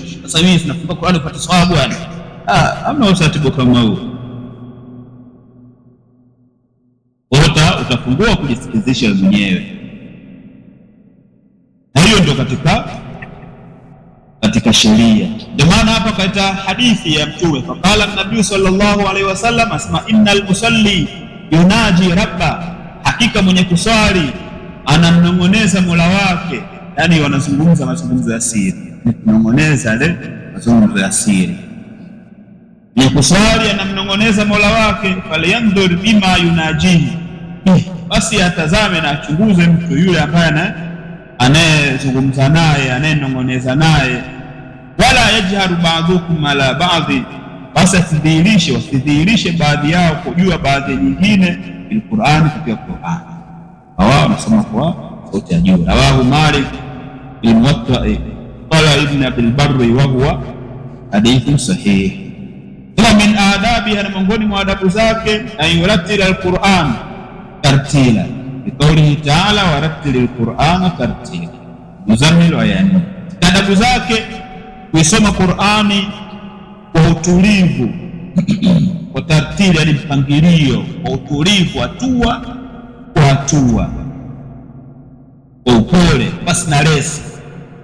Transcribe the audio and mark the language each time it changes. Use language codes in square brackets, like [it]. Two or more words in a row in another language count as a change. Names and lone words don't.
[sw] Sasa mimi tunafunga Qur'ani upate sawabu bwana. Hamna utaratibu kama huo. Utafungua kujisikizisha mwenyewe. Na hiyo ndio katika sheria. Ndio maana hapa kaita hadithi ya Mtume, [ar] فقال النبي صلى الله عليه وسلم اسمع إن المصلي يناجي ربه, [sw] hakika mwenye kuswali anamnong'oneza Mola wake. Yani wanazungumza mazungumzo ya siri, kunong'oneza ile mazungumzo ya siri. Mwenye kuswali anamnong'oneza Mola wake, [ar] فلينظر بما يناجيه, [sw] basi atazame na achunguze mtu yule ambaye anayezungumza naye, anayenong'oneza naye. [ar] ولا يجهر بعضكم على بعض, [sw] basi wasidhihirishe baadhi yao kujua baadhi nyingine [ar] بالقرآن, [sw] katika Qur'an. Hawa wanasoma kwa sauti ya juu. [ar] رواه مالك بن موطأ قال ابن أبي البر وهو حديث صحيح. إلا من آدابها, [sw] na miongoni mwa adabu zake, [ar] أن يرتل القرآن ترتيلا بقوله تعالى ورتل القرآن ترتيلا. [sw] Muzammil ayani. Adabu zake kuisoma Qur'ani kwa utulivu, kwa tartili, yani mpangilio, kwa utulivu, hatua kwa hatua, kwa upole, basi na resi.